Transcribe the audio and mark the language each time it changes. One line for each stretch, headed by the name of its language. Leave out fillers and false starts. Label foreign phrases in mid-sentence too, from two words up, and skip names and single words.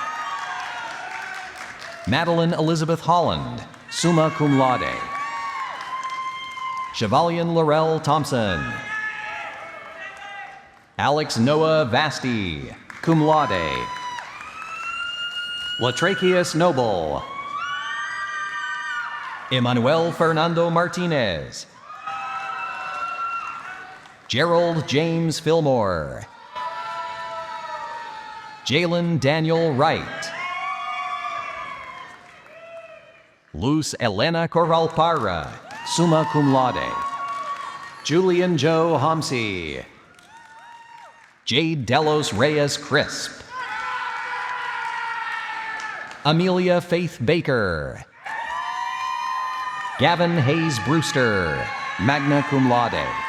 English: Madeline Elizabeth Holland,
Latin: summa cum laude.
English: Chevalier Laurel Thompson, Alex Noah Vasti,
Latin: cum laude.
English: Latracheus Noble, Emmanuel Fernando Martinez, Gerald James Fillmore, Jalen Daniel Wright, Luz Elena Corralpara,
Latin: summa cum laude.
English: Julian Joe Homsey, Jade Delos Reyes Crisp, Amelia Faith Baker, Gavin Hayes Brewster,
Latin: magna cum laude.